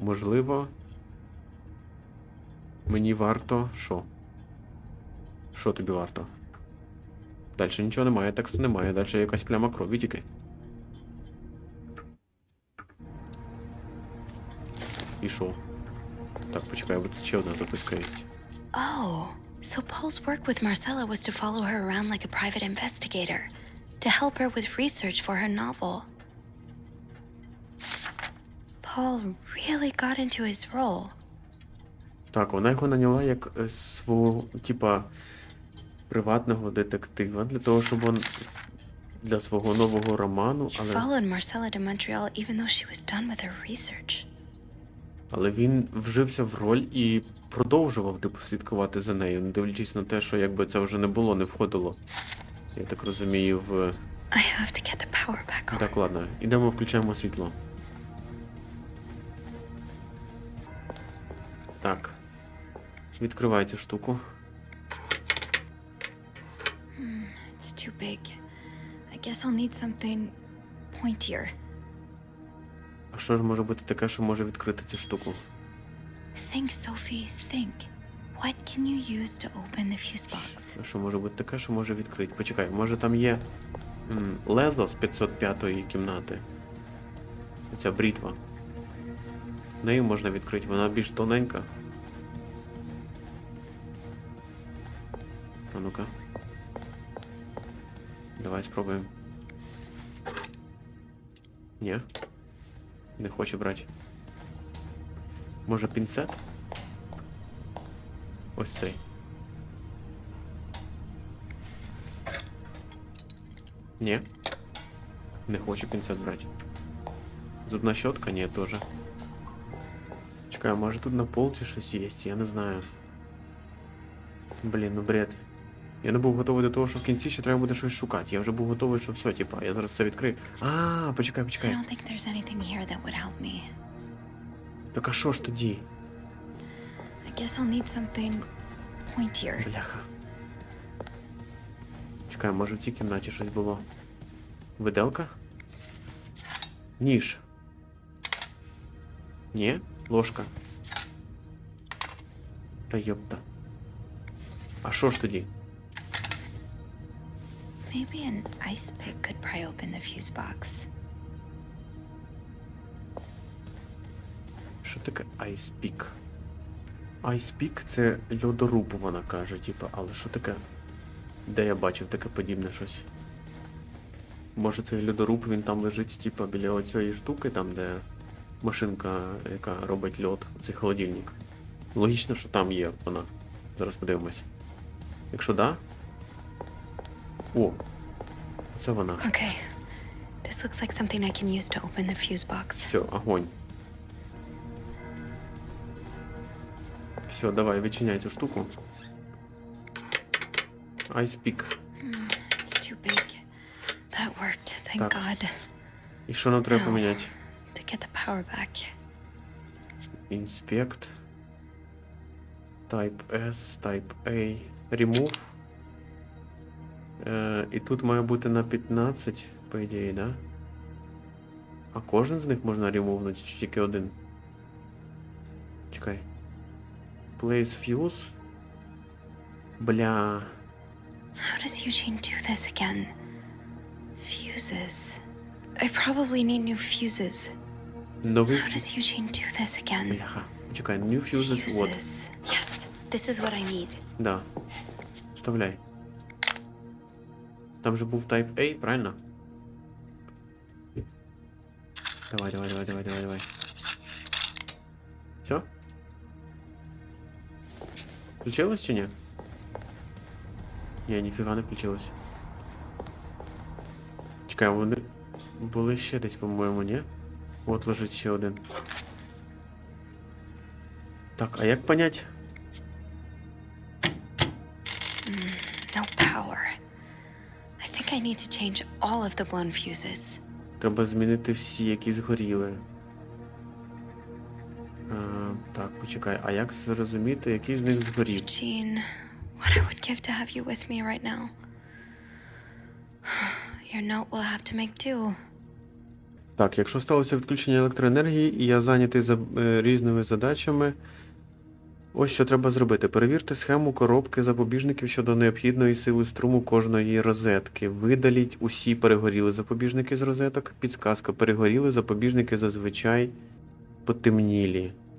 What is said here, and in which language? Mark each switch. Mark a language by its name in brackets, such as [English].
[Ukrainian] Можливо, мені варто... Що? Що тобі варто? Далі нічого немає, тексту немає. Далі якась пляма крові тільки. І що? Так, почекай, бо тут ще одна записка є. [English] Oh, so Paul's work with Marcella was to follow her around like a private investigator, to help her with research for her novel. Paul really got into his role. [Ukrainian] Так, вона його наняла як свого, приватного детектива, для того, щоб він для свого нового роману, [English] He followed Marcella to Montreal even though she was done with her research. [Ukrainian] Але він вжився в роль і продовжував слідкувати за нею, не дивлячись на те, що якби це вже не входило, я так розумію, в... [English] I have to get the power back on. [Ukrainian] Так, ладно, ідемо, включаємо світло. Так. Відкривай цю штуку. [English] It's too big. I guess I'll need something pointier. [Ukrainian] А що ж може бути таке, що може відкрити цю штуку? [English] Think, Sophie, think. What can you use to open the fuse box? [Ukrainian] Що може бути таке, що може відкрити? Почекай, може там є лезо з 505-ї кімнати? Ця брітва. Нею можна відкрити, вона більш тоненька. А ну-ка. Давай спробуємо. Ні. Не хочу брати. Може пінцет? Ось цей. Ні. Не хочу пінцет брати. Зубна щотка? Ні, теж. Чекай, може тут на пол чи щось є? Я не знаю. Блін, ну бред. Я не був готовий до того, що в кінці ще треба буде щось шукати. Я вже був готовий, що все, я зараз все відкрию. Почекай. [English] I don't think there's anything here that would help me. [Ukrainian] Так а що ж тоді? [English] I guess I'll need something pointier. [Ukrainian] Бляха. Чекай, може в цій кімнаті щось було? Виделка? Ніж. Ні? Ложка. Та йопта. А що ж тоді? [English] Maybe an ice pick could pry open the fuse box. [Ukrainian] Що таке Ice Pick? Ice Pick — це льодоруб, вона каже, типу, але що таке? Де я бачив таке подібне щось? Може цей льодоруб, він там лежить, типу, біля оцієї штуки, там, де машинка, яка робить льод, цей холодильник. Логічно, що там є вона. Зараз подивимось. Якщо да... О! Це вона. [English] Okay. This looks like something I can use to open the fuse box. [Ukrainian] Все, огонь. Все, давай, відчиняй цю штуку. [English] Ice Pick. It's too big. That worked, thank [Ukrainian] Так. [English] God. [Ukrainian] І що нам треба [English] Now, [Ukrainian] поміняти? [English] to get the power back. Inspect. Type S, Type A. Remove. [Ukrainian] І тут має бути на 15, по ідеї, да? А кожен з них можна ремовнути, чи тільки один? Чекай. [English] Place fuse. [Ukrainian] Бля. [English] How does Eugene do this again? Fuses. I probably need new fuses. [Ukrainian] Новий [English] How does Eugene do this again? [Ukrainian] Бляха. Чекай, [English] new fuses, [Ukrainian] вот. [English] Yes, this is what I need. [Ukrainian] Да. Вставляй. Там же був Type A, правильно? Давай, давай, давай, давай, давай, давай. Все? Включилось чи ні? Ні, ніфіга не включилось. Чекай, вони були ще десь, по-моєму, ні? От лежить ще один. Так, а як понять? [English] No power. I think I need to change all of the blown fuses. [Ukrainian] Треба змінити всі, які згоріли. Так, почекай, а як зрозуміти, який з них згорів? [English] Eugene, what I would give to have you with me right now. Your note will have to make do. [Ukrainian] Так, якщо сталося відключення електроенергії і я зайнятий різними задачами, ось що треба зробити. Перевірте схему коробки запобіжників щодо необхідної сили струму кожної розетки. Видаліть усі перегоріли запобіжники з розеток. Підсказка: перегоріли запобіжники зазвичай потемнілі.